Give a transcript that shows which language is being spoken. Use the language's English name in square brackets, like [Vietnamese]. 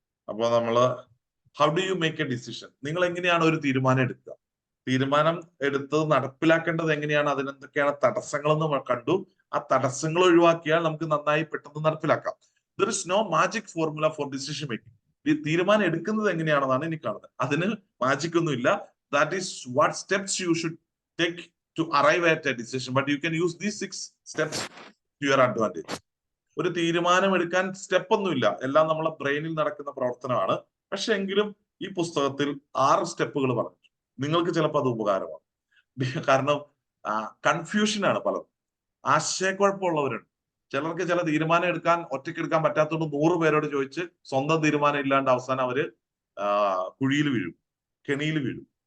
[Malayalam] അപ്പൊ [English] How do you make a decision? [Malayalam] നിങ്ങൾ എങ്ങനെയാണ് ഒരു തീരുമാനം എടുക്കുക? തീരുമാനം എടുത്തത് നടപ്പിലാക്കേണ്ടത് എങ്ങനെയാണ്? അതിനെന്തൊക്കെയാണ് തടസ്സങ്ങളെന്ന് കണ്ടു. ആ തടസ്സങ്ങൾ ഒഴിവാക്കിയാൽ നമുക്ക് നന്നായി പെട്ടെന്ന് നടപ്പിലാക്കാം. [English] There is no magic formula for decision making. [Malayalam] ഈ തീരുമാനം എടുക്കുന്നത് എങ്ങനെയാണെന്നാണ് എനിക്ക് കാണുന്നത്. അതിന് മാജിക് ഒന്നുമില്ല. [English] That is what steps you should take to arrive at a decision. But you can use these 6 steps to your advantage. [Malayalam] ഒരു തീരുമാനം എടുക്കാൻ സ്റ്റെപ്പ് ഒന്നുമില്ല, എല്ലാം നമ്മളെ ബ്രെയിനിൽ നടക്കുന്ന പ്രവർത്തനമാണ്. പക്ഷെ എങ്കിലും ഈ പുസ്തകത്തിൽ 6 സ്റ്റെപ്പുകൾ പറഞ്ഞു. നിങ്ങൾക്ക് ചിലപ്പോൾ അത് ഉപകാരമാണ്. കാരണം കൺഫ്യൂഷനാണ്, പലരും ആശയക്കുഴപ്പമുള്ളവരുണ്ട്. ചിലർക്ക് ചില തീരുമാനം എടുക്കാൻ ഒറ്റയ്ക്ക് എടുക്കാൻ പറ്റാത്തതുകൊണ്ട് 100 പേരോട് ചോദിച്ച് സ്വന്തം തീരുമാനം ഇല്ലാണ്ട് അവസാനം അവര് കുഴിയിൽ വീഴും, കെണിയിൽ വീഴും.